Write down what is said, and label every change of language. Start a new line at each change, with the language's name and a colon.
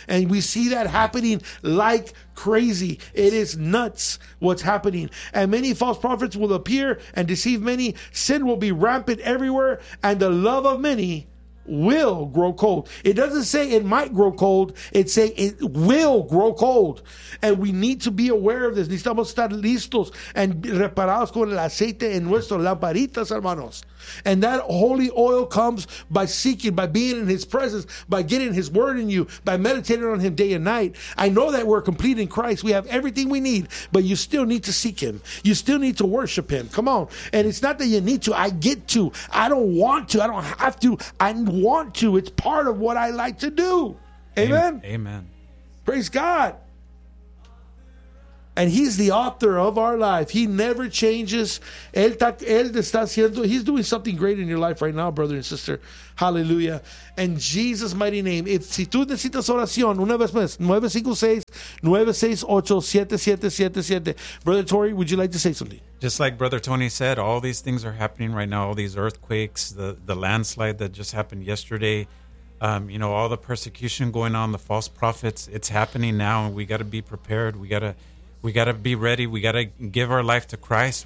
English: And we see that happening like crazy. It is nuts what's happening. And many false prophets will appear and deceive many. Sin will be rampant everywhere. And the love of many will grow cold. It doesn't say it might grow cold. It say it will grow cold. And we need to be aware of this.
Spanish: Necesitamos estar listos and reparados con el aceite en nuestros lamparitas, hermanos.
English: And that holy oil comes by seeking, by being in his presence, by getting his word in you, by meditating on him day and night. I know that we're complete in Christ. We have everything we need, but you still need to seek him. You still need to worship him. Come on. And it's not that you need to. I get to. I don't want to. I don't have to. I want to. It's part of what I like to do. Amen. Amen. Praise God. And he's the author of our life. He never changes. He's doing something great in your life right now, brother and sister. Hallelujah. In Jesus' mighty name.
Spanish: Si tú necesitas oración, una vez más, 956-968-7777.
English: Brother Tori, would you like to say something? Just like Brother Tony said, all these things are happening right now, all these earthquakes, the landslide that just happened yesterday, you know, all the persecution going on, the false prophets, it's happening now, and we got to be prepared. We got to be ready. We got to give our life to Christ.